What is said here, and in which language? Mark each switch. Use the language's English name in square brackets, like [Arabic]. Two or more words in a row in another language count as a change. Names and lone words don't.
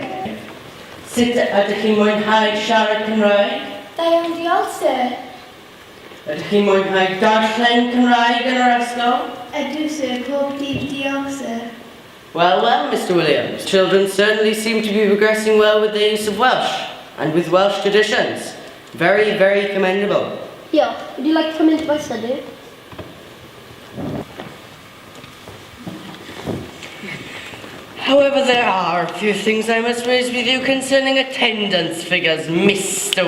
[Welsh] Sut ydych chi'n mwynhau siarad Cymraeg? Da iawn, diolch, sir. Ydych chi'n mwynhau darllen Cymraeg yn yr ysgol? Ydw, sir. Pob dydd, diolch, sir. [English] Well, Mr. Williams. Children certainly seem to be progressing well with the use of Welsh and with Welsh traditions. Very, very commendable. Yeah, would you like to come into my study? However, there are a few things I must raise with you concerning attendance figures, Mr.